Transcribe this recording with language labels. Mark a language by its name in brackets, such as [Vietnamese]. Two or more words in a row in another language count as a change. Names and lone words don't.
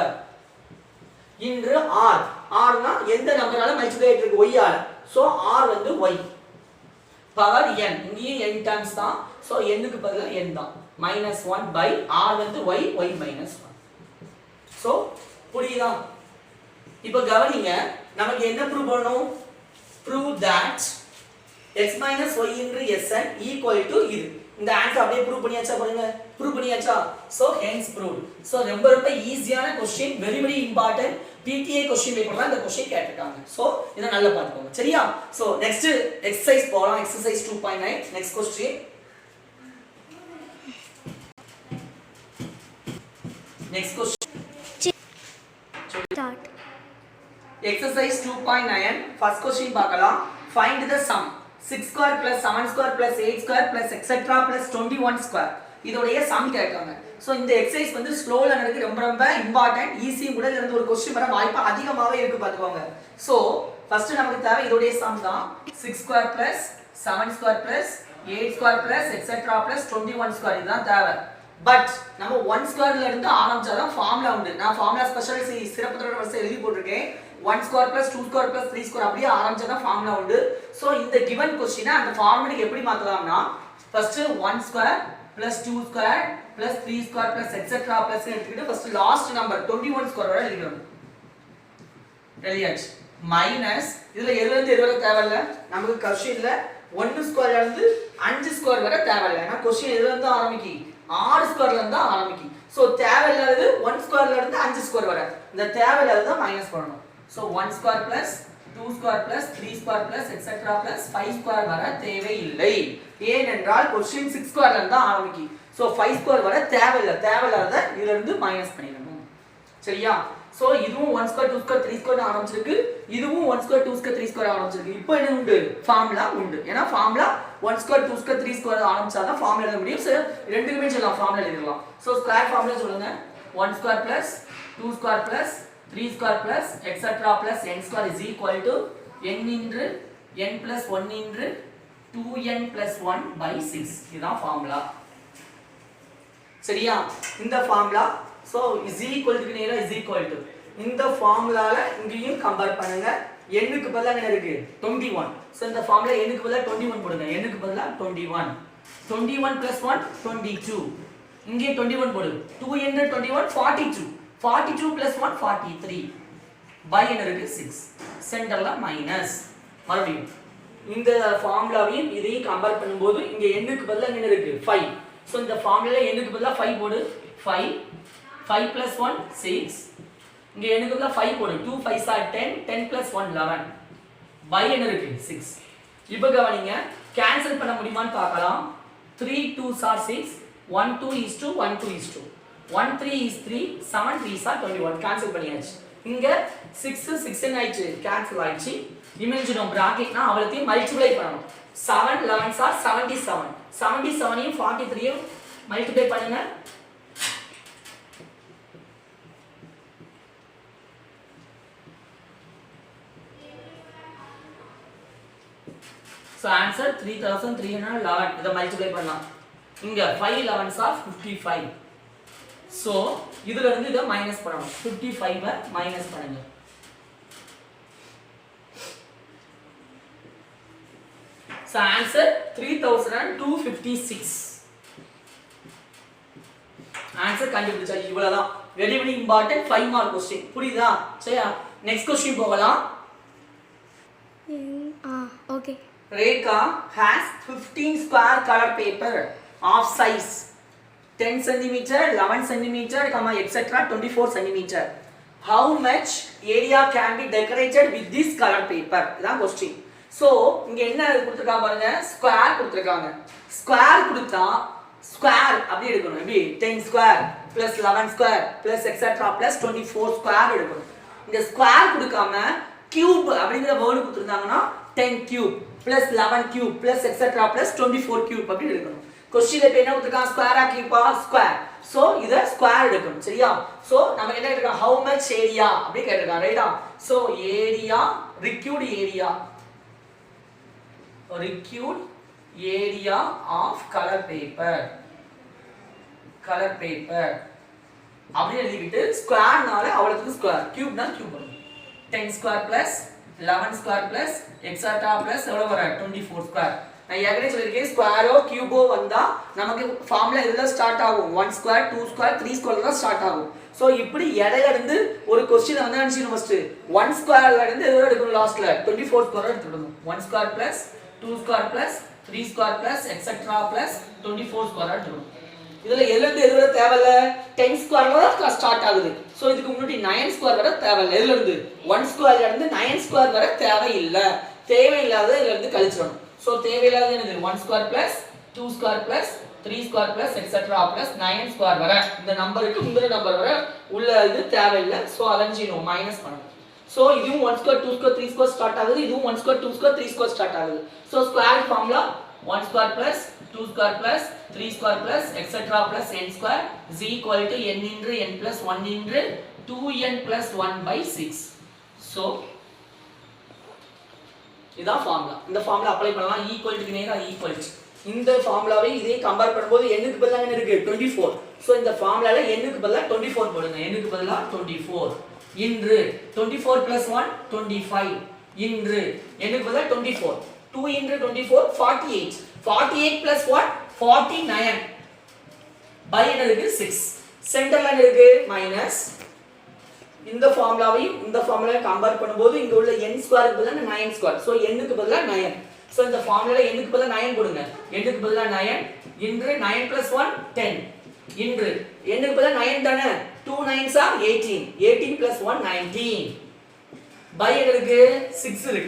[Tamil] இன்று r r னா எந்த நம்பரால மல்டிப்ளை ஆயிட்டு இருக்கு y ஆல சோ r வந்து y பவர் n இங்கேயும் n டைம்ஸ் தான் சோ n க்கு பதிலா n தான் -1 by r வந்து y y -1 சோ புரியுதா இப்போ கவனிங்க நமக்கு என்ன ப்ரூவ் பண்ணனும் [English] prove that x minus y into sn equal to [Tamil] இது இந்த ஆன்சர் அப்படியே ப்ரூவ் பண்ணியாச்சா பாருங்க ப்ரூவ் பண்ணியாச்சா சோ [English] hence proved [Tamil] சோ ரொம்ப ரொம்ப ஈஸியான क्वेश्चन [English] very very important PTA question [Tamil] பேப்பர்ல இந்த क्वेश्चन கேட்டிருக்காங்க சோ இத நல்லா பாத்துக்கோங்க சரியா சோ [English] next exercise [Tamil] போலாம் [English] exercise 2.9 next question next question start exercise 2.9 first question பார்க்கலாம் find the sum 6 square plus 7 square plus 8 square plus etc plus 21 square [Tamil] இதோடைய sum கேட்காங்க சோ இந்த எக்சர்சைஸ் வந்து ஸ்லோல நடக்கு ரொம்ப ரொம்ப இம்பார்ட்டன்ட் ஈஸி கூட இருந்து ஒரு क्वेश्चन வர வாய்ப்பு அதிகமாவே இருக்கு பாத்துக்கோங்க சோ ஃபர்ஸ்ட் நமக்கு தேவை இதோடைய sum தான் [English] 6 square plus 7 square plus 8 square plus etc plus 21 square [Tamil] இதுதான் தேவை பட் நம்ம 1 ஸ்கொயர்ல இருந்து ஆரம்பிச்சாதான் ஃபார்முலா உண்டு நான் [English] formula special [Tamil] சிறப்பு தொடர் வரிசை எழுதி போட்டுருக்கேன் [English] 1 square plus 2 square plus 3 square [Tamil] அப்படியே ஆரம்பிச்சாதான் ஃபார்முலா உண்டு சோ இந்த [English] given question [Tamil] அந்த ஃபார்முலாக்கு எப்படி மாத்தலாம்னா ஃபர்ஸ்ட் [English] 1 square plus 2 square plus 3 square plus etc plus [Tamil] எடுத்துக்கிட்டு [English] first last number [Tamil] 21 ஸ்கொயர் வரை எழுதிடணும் எழுதியாச்சு மைனஸ் இதுல எதுல இருந்து எது வரை தேவையில்ல நமக்கு क्वेश्चनல 1 ஸ்கொயர்ல இருந்து 5 ஸ்கொயர் வரை தேவையில்ல ஏன்னா क्वेश्चन எதுல இருந்து ஆரம்பிக்கி 6 ஸ்கொயர்ல இருந்து ஆரம்பிக்கி சோ தேவையில்லாதது 1 ஸ்கொயர்ல இருந்து 5 ஸ்கொயர் வரை இந்த தேவையில்லாதத மைனஸ் பண்ணனும் சோ [English] 1 square plus 2 square plus 3 square plus etc plus 5 square [Tamil] வரை தேவையில்லை ஏனென்றால் क्वेश्चन 6 ஸ்கொயர்ல இருந்து ஆரம்பிக்கி சோ 5 ஸ்கொயர் வரை தேவையில்லாத இதுல இருந்து மைனஸ் பண்ணிடணும் சரியா சோ இதுவும் [English] 1 square 2 square 3 square [Tamil] ஆரம்பிச்சிருக்கு இதுவும் [English] 1 square 2 square 3 square [Tamil] ஆரம்பிச்சிருக்கு இப்போ என்ன உண்டு ஃபார்முலா உண்டு ஏனா ஃபார்முலா [English] 1 square 2 square 3 square [Tamil] ஆரம்பிச்சாதான் ஃபார்முலா எழுத முடியும் சோ ரெண்டுக்குமே சொல்லலாம் ஃபார்முலா எழுதிடலாம் சோ [English] square formula [Tamil] சொல்லுங்க [English] 1 square plus 2 square plus 3 square plus etc plus n square is equal to n into n plus 1 into 2n plus 1 by 6 [Tamil] இதுதான் ஃபார்முலா சரியா இந்த ஃபார்முலா [English] so is equal to [Tamil] நேரா [English] is equal to [Tamil] இந்த ஃபார்முலால இங்கேயும் கம்பேர் பண்ணுங்க n க்கு பதிலா என்ன இருக்கு 21 சோ இந்த ஃபார்முலா n க்கு பதிலா 21 போடுங்க n க்கு பதிலா 21 21 plus 1 22 இங்கே 21 போடு 2 into 21 42 42 plus 1 43 by என்ன இருக்கு 6 சென்டர்ல மைனஸ் மறுபடியும் இந்த ஃபார்முலாவையும் இதையும் கம்பேர் பண்ணும்போது இங்க n க்கு பதிலா என்ன இருக்கு 5 சோ இந்த ஃபார்முலால n க்கு பதிலா 5 போடு 5 plus 1 6 இங்க n க்கு பதிலா 5 போடு 2 5s are 10 10 plus 1 11 by என்ன இருக்கு 6 இப்போ கவனிங்க கேன்சல் பண்ண முடியுமான்னு பார்க்கலாம் 3 2s are 6 1 2 is 2 1 2 is 2 1 3 is 3 7 3s are 21 கேன்சல் பண்ணியாச்சு இங்க 6 6 ஆயிடுச்சு கேன்சல் ஆயிடுச்சு இமேஜினோம் பிராக்கெட்னா அவளத்தையும் மல்டிப்ளை பண்ணனும் 7 11s are 77 77 யும் 43 யும் மல்டிப்ளை பண்ணுங்க [English] so answer [Tamil] 3311 இத மல்டிப்ளை பண்ணலாம் இங்க 5 11s are 55 so இதுல இருந்து இத மைனஸ் பண்ணனும் 55 மைனஸ் பண்ணுங்க [English] so answer [Tamil] 3256 answer கண்டுபிடிச்சா இவ்வளவுதான் [English] very very important 5 mark question [Tamil] புரியுதா சரியா [English] next question [Tamil] போகலாம் okay [English] Rekha has 15 square color paper of size 10 cm 11 cm etc 24 cm how much area can be decorated with this color paper [Tamil] இதான் क्वेश्चन சோ இங்க என்ன கொடுத்திருக்காங்க பாருங்க, ஸ்கொயர் கொடுத்திருக்காங்க. ஸ்கொயர் கொடுத்தா ஸ்கொயர் அப்படி எடுக்கணும். எப்படி [English] 10 square plus 11 square plus etc plus 24 square [Tamil] எடுக்கணும். இந்த ஸ்கொயர் கொடுக்காம கியூப் அப்படிங்கிற வேர்ட் கொடுத்திருந்தாங்கன்னா [English] 10 cube plus 11 cube plus etc plus 24 cube [Tamil] அப்படி எடுக்கணும். क्वेश्चन पे என்ன கொடுத்திருக்காங்க, ஸ்கொயரா கியூபா, ஸ்கொயர். சோ இத ஸ்கொயர் எடுக்கணும். சரியா? சோ நம்ம என்ன கேட்டிருக்காங்க, [English] how much area [Tamil] அப்படி கேட்டிருக்காங்க. ரைட்டா? சோ ஏரியா, [English] required area of color paper [Tamil] அப்படி எழுதிட்டு ஸ்கொயர்னால அவ்வளவுக்கு ஸ்கொயர், கியூப்னா கியூப் வரும். [English] 10 square plus 11 square plus etc plus [Tamil] எவ்வளவு வர 24 ஸ்கொயர். நான் ஏற்கனவே சொல்லிருக்கேன், ஸ்கொயரோ கியூபோ வந்தா நமக்கு ஃபார்முலா இதெல்லாம் ஸ்டார்ட் ஆகும். [English] 1 square 2 square 3 square [Tamil] தான் ஸ்டார்ட் ஆகும். சோ இப்படி இடையில இருந்து ஒரு क्वेश्चन வந்து நினைச்சீங்க ஃபர்ஸ்ட் 1 ஸ்கொயர்ல இருந்து எது எடுக்கணும், லாஸ்ட்ல 24 ஸ்கொயர் எடுத்துடணும். [English] 1 square plus 2 square plus 3 square plus etc plus 24 square [Tamil] எடுத்துடணும். இதுல எல்லாம் எது வர தேவையில்ல, 10 ஸ்கொயர்ல தான் ஸ்டார்ட் ஆகுது. சோ இதுக்கு முன்னாடி 9 ஸ்கொயர் வர தேவையில்ல. இதுல இருந்து 1 ஸ்கொயர்ல இருந்து 9 ஸ்கொயர் வர தேவையில்லை. தேவையில்லாத இதுல இருந்து கழிச்சிடணும். சோ தேவையில்லாத என்னது [English] 1 square plus 2 square plus 3 square plus etc plus 9 square [Tamil] வர இந்த நம்பருக்கு இந்த நம்பர் வர உள்ள இது தேவையில்லை. சோ அலைஞ்சினோம், மைனஸ் பண்ணணும். சோ இதுவும் [English] 1 square 2 square 3 square [Tamil] ஸ்டார்ட் ஆகுது. இதுவும் [English] 1 square 2 square 3 square [Tamil] ஸ்டார்ட் ஆகுது. சோ [English] square formula 1 square plus 2 square plus 3 square plus etc plus n square is equal to n into n plus 1 into 2n plus 1 by 6. [Tamil] சோ இதான் ஃபார்முலா. இந்த ஃபார்முலா அப்ளை பண்ணலாம். ஈக்குவல்க்கு நேரா ஈக்குவல். இந்த ஃபார்முலாவை இதே கம்பேர் பண்ணும்போது n க்கு பதிலா என்ன இருக்கு, 24. சோ இந்த ஃபார்முலால n க்கு பதிலா 24 போடுங்க. n க்கு பதிலா 24 இன்று 24 plus 1 25 இன்று n க்கு பதிலா 24 2 into 24 48 48 plus 1 49 by என்ன இருக்கு 6. சென்டர்ல என்ன இருக்கு மைனஸ். இந்த ஃபார்முலாவையும் இந்த ஃபார்முலாவை கம்பேர் பண்ணும்போது இங்க உள்ள n ஸ்கொயருக்கு பதிலா 9 ஸ்கொயர். சோ n க்கு பதிலா 9. சோ இந்த ஃபார்முலால n க்கு பதிலா 9 போடுங்க. n க்கு பதிலா 9 இன்று 9 plus 1 10 இன்று n க்கு பதிலா 9 தானே, 2 9s are 18 18 plus 1 19 by என்ன இருக்கு 6 இருக்கு.